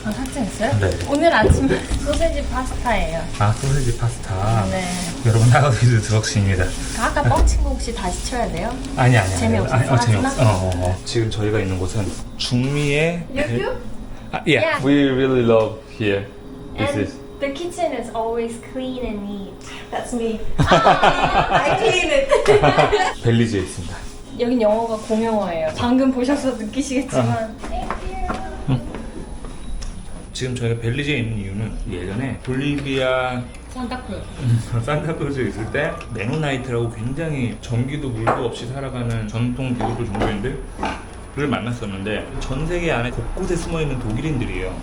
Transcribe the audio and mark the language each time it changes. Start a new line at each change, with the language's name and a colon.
Korean: 아, 삭제했어요? 네. 오늘 아침 소세지 파스타예요. 아, 소세지 파스타. 네. 여러분, 나가도 드럭시입니다. 아까 뻥친 거 혹시 다시 쳐야 돼요? 아니. 재미없었어? 재미없어. 지금 저희가 있는 곳은 중미의 여기요?
English: yeah. Yeah. We really love here. This And is the kitchen is always clean and neat. That's me. I clean it.
Korean: 벨리즈에 있습니다. 여긴 영어가 공용어예요. 방금 보셔서 느끼시겠지만. 지금 저희가 벨리즈에 있는 이유는 예전에 볼리비아 산타크루즈에 있을 때 메노나이트라고 굉장히 전기도 물도 없이 살아가는 전통 기독교 종교인들을 만났었는데 전 세계 안에 곳곳에 숨어있는 독일인들이에요.